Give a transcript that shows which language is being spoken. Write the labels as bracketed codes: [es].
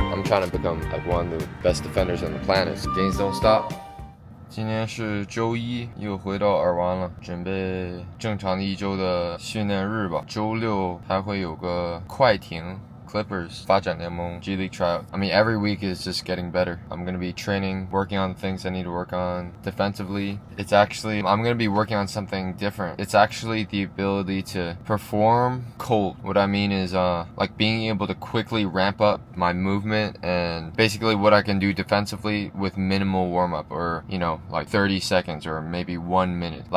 [en] trying to become like one of the best defenders on the planet. Games don't stop. [zh] 今天是周一，又回到耳湾了，准备正常的一周的训练日吧。周六还会有个快艇。 [en] Clippers [zh] 发展联盟 [en] G League tryout. I mean, every week is just getting better. I'm going to be training, working on things I need to work on defensively. I'm going to be working on something different. It's actually the ability to perform cold. What I mean is, like being able to quickly ramp up my movement and basically what I can do defensively with minimal warm up or, like 30 seconds or maybe 1 minute.